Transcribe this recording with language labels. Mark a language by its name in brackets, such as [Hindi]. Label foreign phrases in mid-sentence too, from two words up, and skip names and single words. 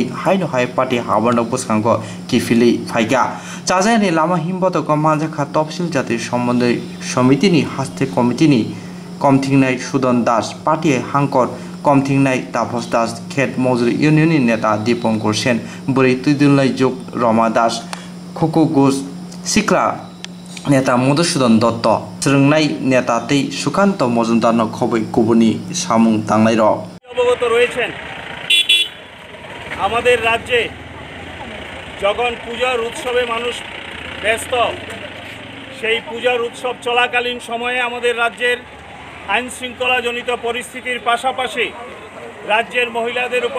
[Bodo] हाइनो हाय पार्टी हाबानो बुसकांगो किफिली फाइगा जाजायनि लामा हिमबतक माजाखा तफसिल जाति सम्बन्धै समितिनि हास्ते कमिटिनि कमथिंनाय सुदन दास पार्टी हांकर कमथिंनाय तापस दास खेत मजुरी इउनियननि नेता दीपंकर सेन बोरै तुइदुनलाय जुग रमा दास खुकु घोष सिक्रा नेता मधुसूदन दत्त स्रोंनाय नेता तै सुकाন্ত মজুমদার खबर कुबनि सामुं तांलाइ र [Bangla] অবগত রয়েছেন আমাদের রাজ্যে যখন পূজার উৎসবে মানুষ ব্যস্ত সেই পূজার উৎসব চলাকালীন সময়ে আমাদের রাজ্যের আইন শৃঙ্খলাজনিত পরিস্থিতির পাশাপাশি রাজ্যের মহিলাদের উপর